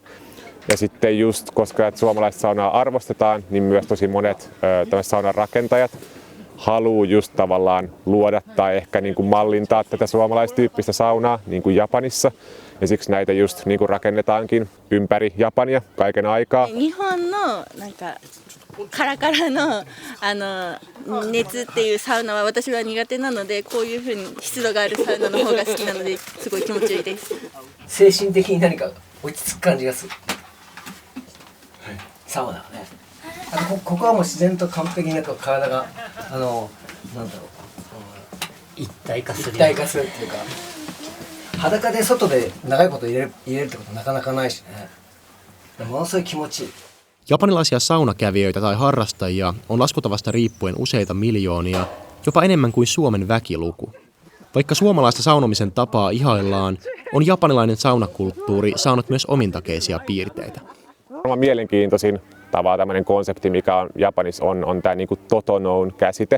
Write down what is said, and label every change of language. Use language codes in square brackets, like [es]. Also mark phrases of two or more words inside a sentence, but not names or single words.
[fi] Ja sitten just, koska suomalaista saunaa arvostetaan, niin myös tosi monet saunan rakentajat haluaa just tavallaan luoda tai ehkä niin kuin mallintaa tätä suomalaistyyppistä saunaa niin kuin Japanissa. Ja siksi näitä just niin kuin rakennetaankin ympäri Japania kaiken aikaa. [ja] 日本のなんかカラカラの熱っていうサウナは私は苦手なので、こういう風に湿度があるサウナの方が好きなのですごい気持ちいいです。精神的に何か落ち着く感じがする。サウナはね。あとここはもう自然と完璧になんか体がなんだろう一体化するっていうか。裸で外で長いこと入れるってことなかなかないしね。ものすごい気持ちいい。 [fi] Japanilaisia saunakävijöitä tai harrastajia on laskutavasta riippuen useita miljoonia, jopa enemmän kuin Suomen väkiluku. Vaikka suomalaista saunomisen tapaa ihaillaan, on japanilainen saunakulttuuri saanut myös omintakeisia piirteitä. Varmaan mielenkiintoisin tämmöinen konsepti, mikä on Japanissa, on tämä niin kuin totonoun-käsite.